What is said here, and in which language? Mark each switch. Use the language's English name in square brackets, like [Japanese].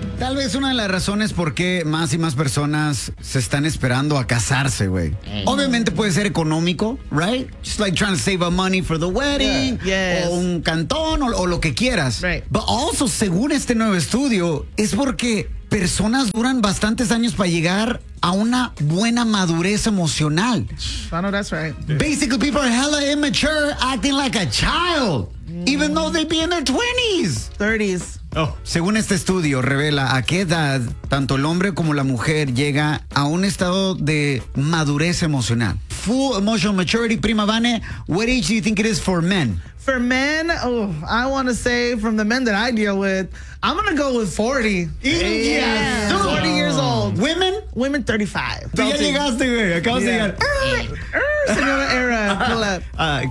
[Spanish] Tal vez una de las razones por qué más y más personas se están esperando a casarse, güey. Obviamente puede ser económico, [English] right? Just like trying to save up money for the wedding. Yeah. [Spanish] O un cantón, o lo que quieras. [English] Right. But also, [Spanish] según este nuevo estudio, es porque personas duran bastantes años para llegar a una buena madurez emocional. [English] I know that's right. Basically, people are hella immature, acting like a child. Even though they'd be in their 20s. 30s. Oh. [Spanish] Según este estudio, revela a qué edad tanto el hombre como la mujer llega a un estado de madurez emocional. [English] Full emotional maturity, [Spanish] prima [English] Vane. What age do you think it is for men? For men, I want to say from the men that I deal with, I'm going to go with 40. Yeah. Yeah. 40 years old. Women? Women, 35. [Spanish] Ya llegaste, güey. Acabas de llegar. Señora Era.